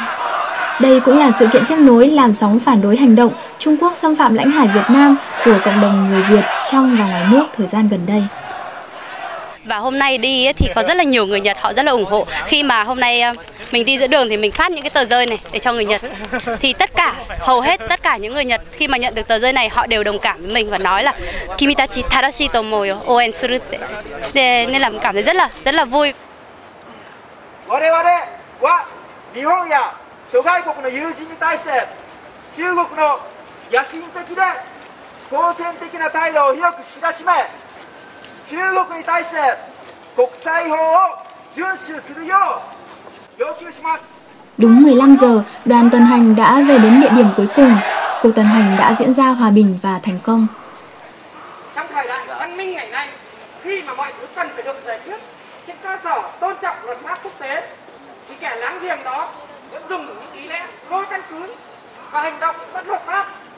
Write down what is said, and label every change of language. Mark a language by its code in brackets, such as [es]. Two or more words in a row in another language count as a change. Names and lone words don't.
[vi] Đây cũng là sự kiện tiếp nối làn sóng phản đối hành động Trung Quốc xâm phạm lãnh hải Việt Nam của cộng đồng người Việt trong và ngoài nước thời gian gần đây. Và hôm nay đi thì có rất là nhiều người Nhật họ rất là ủng hộ. Khi mà hôm nay mình đi giữa đường thì mình phát những cái tờ rơi này để cho người Nhật. Thì hầu hết tất cả những người Nhật khi mà nhận được tờ rơi này họ đều đồng cảm với mình và nói là [ja] 君たち正しいと思うよ、応援する. [vi] Nên là cảm thấy rất là vui. [ja] 我々は日本や諸外国の友人に対して中国の野心的で好戦的な態度を広く知らしめ、中国に対して国際法を遵守するよう要求します。 [vi] Đúng 15 giờ, đoàn tuần hành đã về đến địa điểm cuối cùng. cuộc tuần hành đã diễn ra hòa bình và thành công. Trong thời đại văn minh ngày nay, khi mà mọi thứ cần phải được giải quyết trên cơ sở tôn trọng luật pháp quốc tế, thì kẻ láng giềng đó vẫn dùng những lý lẽ vô căn cứ và hành động bất hợp pháp